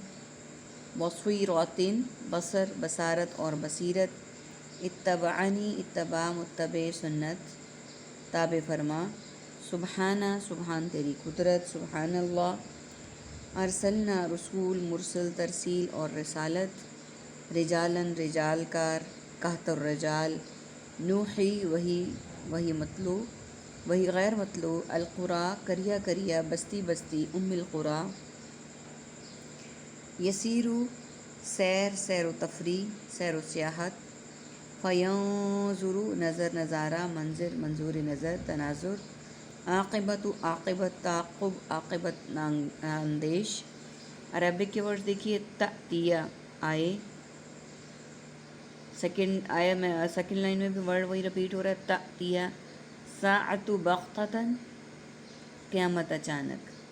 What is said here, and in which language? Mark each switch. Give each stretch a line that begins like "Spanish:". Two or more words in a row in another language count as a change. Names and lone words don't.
Urdu: بصر، بصارت اور بصیرت، اتبعنی، اتباع، متبع، سنت، تابع فرما، سبحانہ، سبحان تیری قدرت، سبحان اللہ، ارسلنا، رسول، مرسل، ترسیل اور رسالت، رجالن، رجال کار، قحط الرجال، نوحی، وہی مطلوع، وہی غیر مطلوع، القریٰ، قریہ قریہ، بستی بستی، ام القریٰ، یسیرو، سیر، سیر و تفریح، سیر و سیاحت، فینظروا، نظر، نظارہ، منظر، منظور نظر، تناظر، عاقبۃ، عاقبت، تعقب، عاقبت، اندیش۔ عربک کے ورڈ دیکھیے، تأتیہ، آئے،
English: second line
Urdu: میں بھی ورڈ وہی رپیٹ ہو رہا ہے، تأتیہ،
Arabic: ساعۃ بغتۃ،
Urdu: قیامت اچانک۔